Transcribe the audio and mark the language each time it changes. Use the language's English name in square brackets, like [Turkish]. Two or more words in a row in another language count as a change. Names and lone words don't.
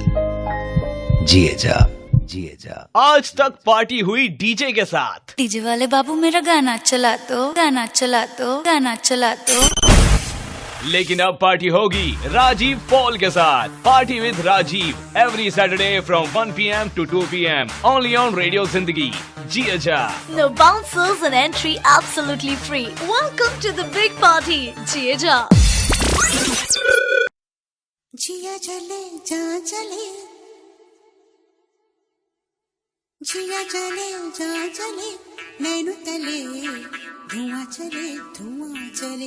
[Hindi] जिए जा, जिए जा। आज तक पार्टी हुई डीजे के साथ। डीजे वाले बाबू मेरा गाना चला दो, गाना चला दो, गाना चला दो। लेकिन अब पार्टी होगी राजीव पॉल के साथ। [English] Party with Rajeev every Saturday from 1 PM to 2 PM only on Radio Zindagi. [Hindi] जिए जा। [English] No bouncers and entry absolutely free. Welcome to the big party. [Hindi] जिए जा। जिया चले जा चले, जिया चले जा चले, नैनु तले धुआं चले, धुआं चले।